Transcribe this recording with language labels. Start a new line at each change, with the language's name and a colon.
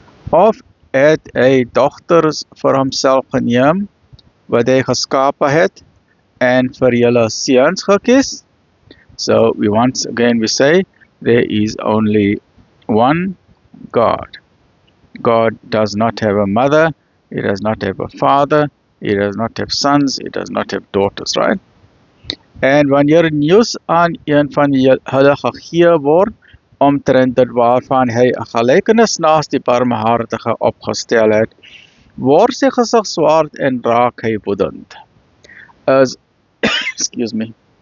Afrikaans: Of het hy dogters vir homself geneem, wat hy geskape het, en vir julle seuns gekies?
English: So, once again we say, there is only one God. God does not have a mother, He does not have a father, He does not have sons, He does not have daughters, right?
Afrikaans: En wanneer nuus aan een van hulle gegee word, omtrent dit waarvan hy 'n gelykenis naas die barmhartige opgestel het, word sy gesig swaard en raak hy woedend.
English: Excuse me.